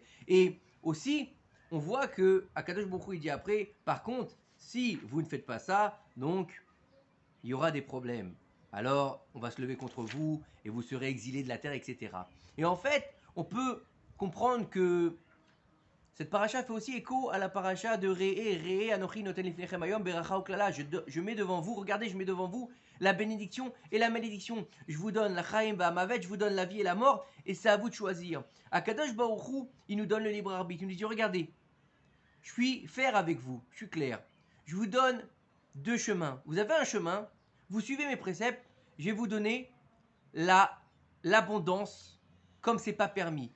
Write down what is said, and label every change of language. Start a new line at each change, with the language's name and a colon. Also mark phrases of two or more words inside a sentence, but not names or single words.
French: Et aussi, on voit que
Hebrew: הקדוש ברוך הוא
French: il dit après, par contre, si vous ne faites pas ça, donc il y aura des problèmes. Alors, on va se lever contre vous et vous serez exilés de la terre, etc. Et en fait, on peut comprendre que cette paracha fait aussi écho à la paracha de Re'e,
Hebrew: אנוכי נותן לפניכם היום ברכה וקללה.
French: Je mets devant vous, regardez, je mets devant vous la bénédiction et la malédiction. Je vous donne la
Hebrew: החיים והמוות,
French: je vous donne la vie et la mort, et c'est à vous de choisir.
Hebrew: הקדוש ברוך הוא,
French: il nous donne le libre arbitre. Il nous dit, regardez, je suis fair avec vous, je suis clair. Je vous donne deux chemins. Vous avez un chemin, vous suivez mes préceptes, je vais vous donner l'abondance comme c'est pas permis.